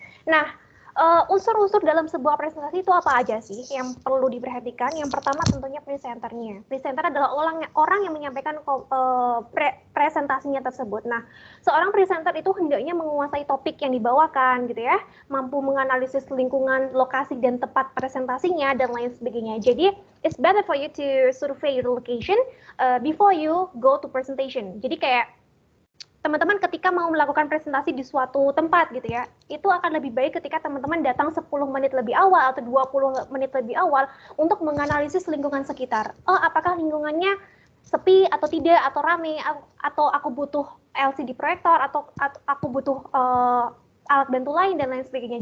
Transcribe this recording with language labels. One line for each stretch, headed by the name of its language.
Indonesian: Nah, unsur-unsur dalam sebuah presentasi itu apa aja sih yang perlu diperhatikan? Yang pertama tentunya presenternya. Presenter adalah orang yang menyampaikan presentasinya tersebut. Nah, seorang presenter itu hendaknya menguasai topik yang dibawakan gitu ya, mampu menganalisis lingkungan, lokasi dan tempat presentasinya dan lain sebagainya. Jadi,
English: it's better for you to survey your location before you go to presentation.
Indonesian: Jadi kayak teman-teman ketika mau melakukan presentasi di suatu tempat gitu ya, itu akan lebih baik ketika teman-teman datang 10 menit lebih awal atau 20 menit lebih awal untuk menganalisis lingkungan sekitar. Oh, apakah lingkungannya sepi atau tidak, atau rame, atau aku butuh LCD proyektor, atau aku butuh alat bantu lain dan lain sebagainya.